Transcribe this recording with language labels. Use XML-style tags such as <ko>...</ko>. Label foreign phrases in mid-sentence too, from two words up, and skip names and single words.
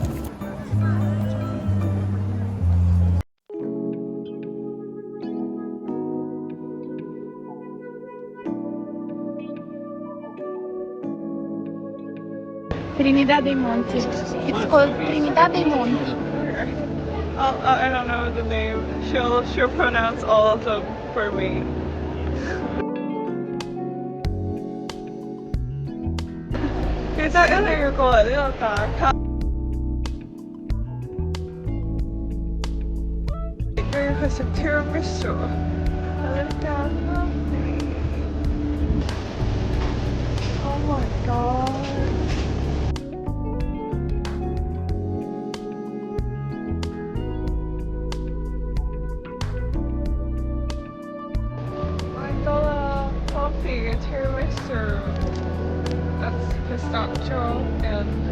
<en>Trinidad dei Monti. It's called Trinidad dei Monti. I don't know the name. She'll pronounce all of them for me.</en> <yue>記得一定要過嚟呢度打卡。又要去食 tiramisu。喺呢間。</yue> <en>Oh my god！Coffee, tiramisu, that's pistachio and</en>